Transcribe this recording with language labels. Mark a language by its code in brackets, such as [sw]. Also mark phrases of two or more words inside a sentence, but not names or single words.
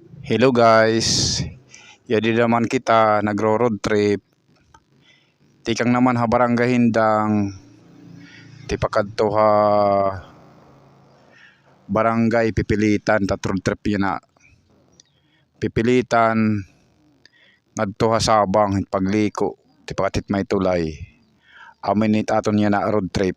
[en] Hello guys, [war] yadi naman kita nagro- [en] road trip. [war] Tikang naman ha barangay Hindang, tipakadto ha barangay Pipilitan, tat [en] road trip [war] yun na. Pipilitan, ngadto ha Sabang, pagliko, tipakatit may tulay. Amin it aton yan na [en] road trip.